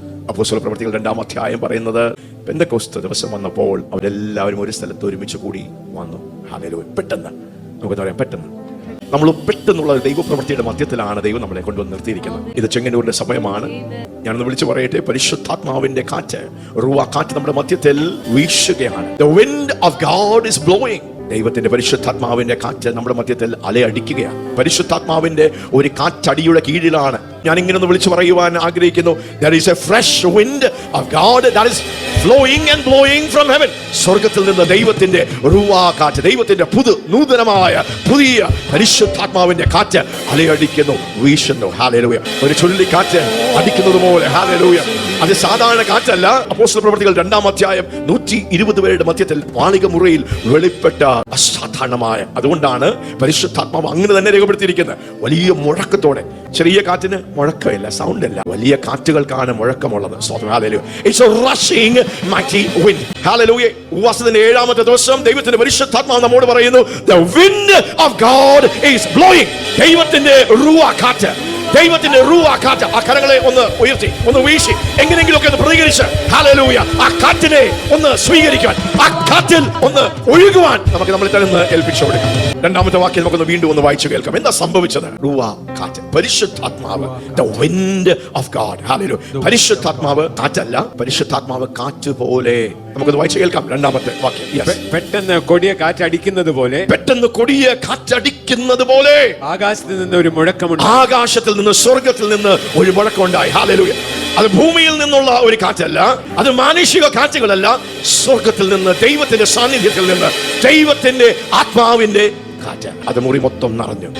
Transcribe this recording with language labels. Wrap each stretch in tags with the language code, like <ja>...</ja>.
<ml>അപ്പോസ്തല പ്രവൃത്തികൾ 2-ാം അധ്യായം പറയുന്നത്, പെന്തക്കോസ്ത് ദിവസം വന്നപ്പോൾ അവരെല്ലാവരും ഒരു സ്ഥലത്ത് ഒരുമിച്ച് കൂടി വന്നു. ഹല്ലേലൂയ. പെട്ടെന്ന് നമുക്ക് പറയാം, പെട്ടെന്ന് നമ്മൾ പെട്ടെന്നുള്ള ദൈവപ്രവൃത്തിയുടെ മധ്യത്തിലാണ് ദൈവം നമ്മളെ കൊണ്ടുവന്ന് നിർത്തിയിരിക്കുന്നത്. ഇത് ചെങ്ങന്നൂരിന്റെ സമയമാണ്. ഞാനൊന്ന് വിളിച്ചു പറയട്ടെ, പരിശുദ്ധാത്മാവിന്റെ കാറ്റ്, റുവാ കാറ്റ് നമ്മുടെ മധ്യത്തിൽ വീശുകയാണ്.</ml> <en>The wind of God is blowing.</en> <ml>ദൈവത്തിന്റെ പരിശുദ്ധാത്മാവിന്റെ കാറ്റ് നമ്മുടെ മധ്യത്തിൽ അലയടിക്കുകയാണ്. പരിശുദ്ധാത്മാവിന്റെ ഒരു കാറ്റടിയുടെ കീഴിലാണ് ഞാൻ ഇങ്ങനെ ഒന്ന് വിളിച്ചു പറയുവാൻ ആഗ്രഹിക്കുന്നു.</ml> <en>There is a fresh wind of God that is flowing and blowing from heaven.</en> <ml>സ്വർഗത്തിൽ നിന്ന് ദൈവത്തിന്റെ റുവാ കാറ്റ്, ദൈവത്തിന്റെ നൂതനമായ പുതിയ പരിശുദ്ധാത്മാവിന്റെ കാറ്റ് അലയടിക്കുന്നു, വീശുന്നു. ഹല്ലേലൂയ. ഒരു ചുഴലിക്കാറ്റ് അടിക്കുന്നത് പോലെ. ഹല്ലേലൂയ. അത് സാധാരണ കാറ്റല്ല. അപ്പോസ്തല പ്രവൃത്തികൾ 2-ാം അധ്യായം 120 പേരുടെ മധ്യത്തിൽ മാളിക മുറിയിൽ വെളിപ്പെട്ട അസാധാരണമായ, അതുകൊണ്ടാണ് പരിശുദ്ധാത്മാവ് അങ്ങനെ തന്നെ രേഖപ്പെടുത്തിയിരിക്കുന്നത്. വലിയ മുഴക്കത്തോടെ. ചെറിയ കാറ്റിന് മുഴക്കമില്ല, സൗണ്ട് അല്ല. വലിയ കാറ്റുകൾക്കാണ് മുഴക്കമുള്ളത്.</ml> <en>It's a rushing mighty wind. Hallelujah.</en> <ml>ഉപവാസത്തിന്റെ 7ാമത്തെ ദിവസം ദൈവത്തിന്റെ പരിശുദ്ധാത്മാവ് നമ്മോട് പറയുന്നു,</ml> <en>the wind of God is blowing.</en> <ml>ദൈവത്തിന്റെ റുവാ കാറ്റ്, ദൈവത്തിന്റെ റുവാ കാറ്റ്. ആ കരങ്ങളെ ഒന്ന് ഉയർത്തി, ഒന്ന് വീശി, എങ്ങനെയെങ്കിലും ഒക്കെ ഒന്ന് പ്രതികരിച്ച് ഹല്ലേലൂയ ആ കാറ്റിനെ ഒന്ന് സ്വീകരിക്കാൻ, ആ കാറ്റിൽ ഒന്ന് ഒഴുകുവാൻ നമുക്ക് നമ്മളെ തന്നെ ഏൽപ്പിച്ചു കൊടുക്കാം. 2-ാമത്തെ വാക്യം നമുക്കൊന്ന് വീണ്ടും ഒന്ന് വായിച്ചു കേൾക്കാം. എന്താ സംഭവിച്ചത്? റുവാ കാറ്റ്, പരിശുദ്ധാത്മാവ്,</ml> <en>the wind of God.</en> <ml>Hallelujah. പരിശുദ്ധാത്മാവ് കാറ്റല്ല, പരിശുദ്ധാത്മാവ് കാറ്റ് പോലെ. നമുക്കൊന്ന് വായിച്ചു കേൾക്കാം 2-ാമത്തെ വാക്യം. പെട്ടെന്ന് കൊടിയ കാറ്റടിക്കുന്നത് പോലെ ആകാശത്തിൽ നിന്ന് ഒരു മുഴക്കമുണ്ട്. ആകാശത്തിൽ നിന്ന്, സ്വർഗത്തിൽ നിന്ന് ഒരു മുഴക്കമുണ്ടായി. ഹല്ലേലൂയ. അത് ഭൂമിയിൽ നിന്നുള്ള ഒരു കാറ്റല്ല, അത് മാനുഷിക കാറ്റുകളല്ല, സ്വർഗത്തിൽ നിന്ന്, ദൈവത്തിന്റെ സാന്നിധ്യത്തിൽ നിന്ന്, ദൈവത്തിന്റെ ആത്മാവിന്റെ കാറ്റ്. അത് മുറി മൊത്തം നിറഞ്ഞു.</ml>